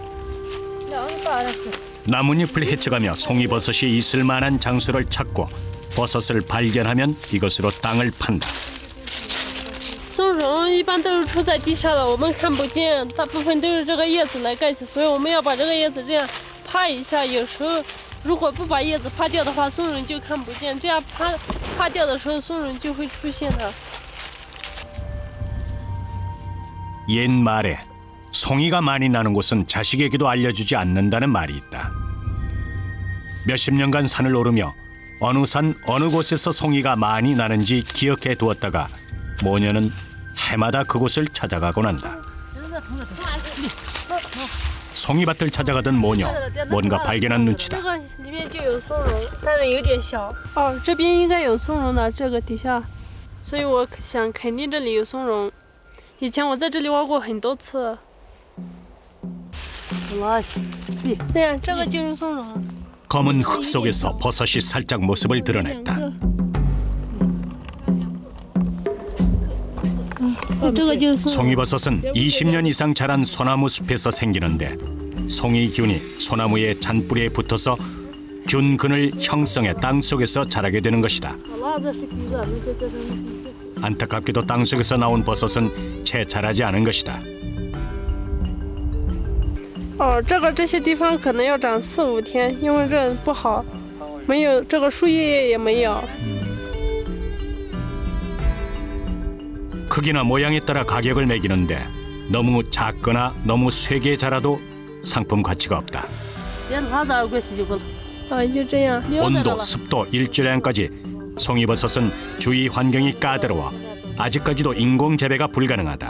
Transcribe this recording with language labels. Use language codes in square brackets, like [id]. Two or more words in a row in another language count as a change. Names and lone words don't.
[ko] 나뭇잎을 헤쳐가며 송이버섯이 있을 만한 장소를 찾고 버섯을 발견하면 이것으로 땅을 판다. [zh] 松茸一般都是出在地下的，我们看不见，大部分都是这个叶子来盖起，所以我们要把这个叶子这样趴一下。有时候如果不把叶子趴掉的话，松茸就看不见。这样趴掉的时候，松茸就会出现的。 [ko] 옛말에 송이가 많이 나는 곳은 자식에게도 알려주지 않는다는 말이 있다. 몇십 년간 산을 오르며 어느 산 어느 곳에서 송이가 많이 나는지 기억해 두었다가 모녀는 해마다 그곳을 찾아가곤 한다. 송이밭을 찾아가던 모녀, 뭔가 발견한 눈치다. [zh] 里面就有松茸，但是有点小。哦，这边应该有松茸的，这个底下，所以我想肯定这里有松茸。以前我在这里挖过很多次。对呀，这个就是松茸。 [ko] 검은 흙 속에서 버섯이 살짝 모습을 드러냈다. 송이버섯은 20년 이상 자란 소나무 숲에서 생기는데 송이 균이 소나무의 잔뿌리에 붙어서 균근을 형성해 땅 속에서 자라게 되는 것이다. 안타깝게도 땅속에서 나온 버섯은 채 자라지 않은 것이다. [zh] 这些地方可能要长4、5天，因为这不好，没有这个树叶也没有。 [ko] 크기나 모양에 따라 가격을 매기는데 너무 작거나 너무 쇠게 자라도 상품 가치가 없다. [zh] 就这样。 [ko] 온도, 습도, 일조량까지 송이버섯은 주위 환경이 까다로워 아직까지도 인공 재배가 불가능하다.